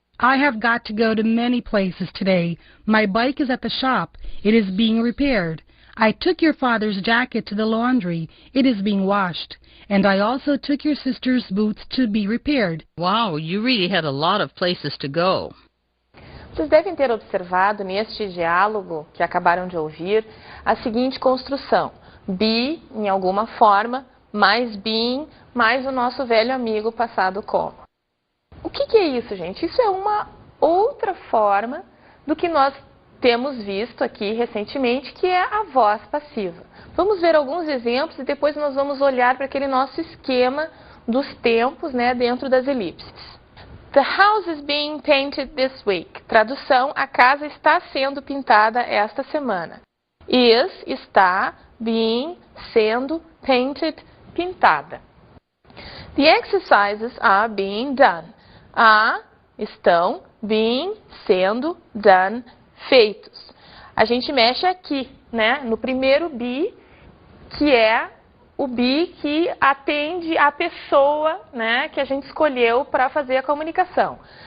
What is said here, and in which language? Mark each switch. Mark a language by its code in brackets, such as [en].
[en] I have got to go to many places today. My bike is at the shop. It is being repaired. I took your father's jacket to the laundry. It is being washed. And I also took your sister's boots to be repaired. Wow, you really had a lot of places to go. [pt] Vocês devem ter observado neste diálogo que acabaram de ouvir a seguinte construção. Be, em alguma forma, mais being, mais o nosso velho amigo passado como. O que é isso, gente? Isso é uma outra forma do que nós temos visto aqui recentemente, que é a voz passiva. Vamos ver alguns exemplos e depois nós vamos olhar para aquele nosso esquema dos tempos, né, dentro das elipses. [en] The house is being painted this week. [pt] Tradução, a casa está sendo pintada esta semana. Is, está, being, sendo, painted, pintada. [en] The exercises are being done. [pt] Estão, being, sendo, done, feitos. A gente mexe aqui, né, no primeiro be, que é o be que atende a pessoa, né, que a gente escolheu para fazer a comunicação.